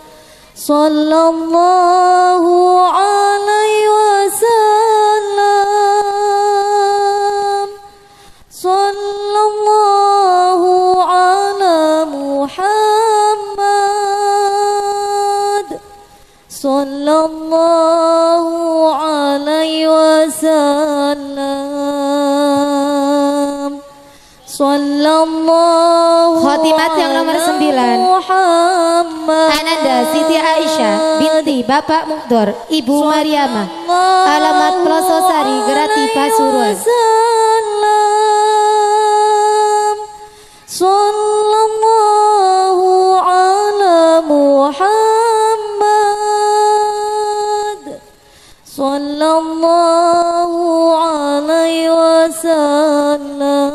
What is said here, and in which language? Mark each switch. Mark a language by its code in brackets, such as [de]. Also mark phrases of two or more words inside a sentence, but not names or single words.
[ar] صلى الله عليه وسلم صلى الله على محمد صلى الله عليه وسلم صلى الله. [id] Khotimat yang nomor 9, Ananda Siti Aisyah binti Bapak Mukdor, Ibu Mariamah, alamat Pelososari Grati Pasuruan. [ar] صلى الله على محمد صلى الله عليه وسلم